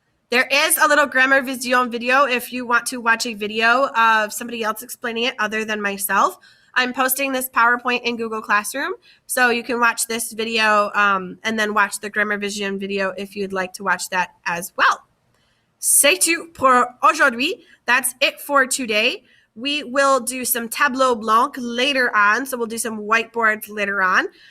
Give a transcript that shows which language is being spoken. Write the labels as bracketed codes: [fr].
[en] There is a little Grammavision video if you want to watch a video of somebody else explaining it other than myself. I'm posting this PowerPoint in Google Classroom, so you can watch this video and then watch the Grammavision video if you'd like to watch that as well. [fr] C'est tout pour aujourd'hui. [en] That's it for today. We will do some tableau blanc later on, so we'll do some whiteboards later on.